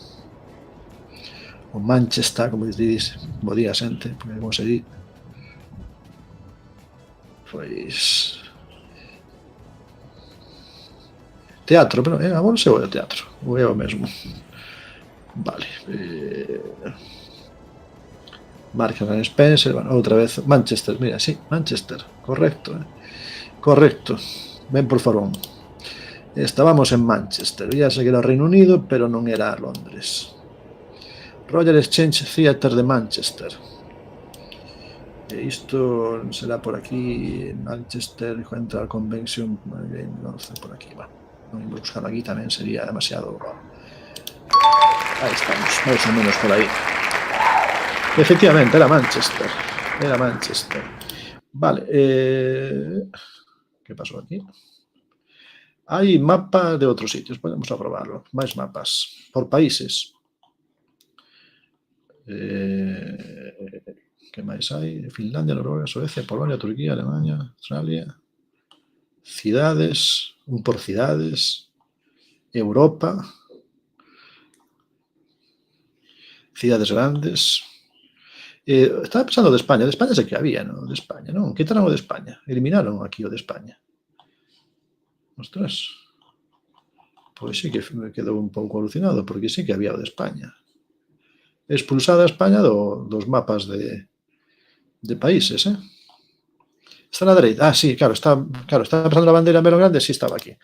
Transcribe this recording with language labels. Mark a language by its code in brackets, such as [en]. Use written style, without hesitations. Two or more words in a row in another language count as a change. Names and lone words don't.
[gl] O Manchester, como dís, bo día xente, porque como se di. Pois... Teatro, pero a bolsa ou é o teatro? Ou é o mesmo? Vale. Marks and Spencer, bueno, outra vez Manchester, mira, sí, Manchester, correcto, correcto, ben por favor. [es] Estábamos en Manchester, ya sé que era Reino Unido, pero [gl] non era [es] Londres. Royal Exchange Theatre de Manchester. [gl] E isto será por aquí, Manchester, Central Convention, por aquí, bueno, non vou buscar aquí tamén sería demasiado. Aí estamos, máis ou menos por aí. Efectivamente, era Manchester. Era Manchester. Vale. [es] ¿Qué pasó aquí? Hay mapas de otros sitios. Podemos aprobarlo. Más mapas. Por países. ¿Qué más hay? Finlandia, Noruega, Suecia, Polonia, Turquía, Alemania, Australia. Ciudades. Un por ciudades. Europa. Ciudades grandes. Estaba pensando de España sí que había, ¿no? [gl] De España, ¿no? Quitaron o de España, eliminaron aquí o de España. Ostras, pois sí que me quedou un pouco alucinado, porque sí que había o de España. Expulsada a España dos mapas de países, eh? Está na dereita, sí, claro, estaba pensando na bandeira menos grande, sí estaba aquí.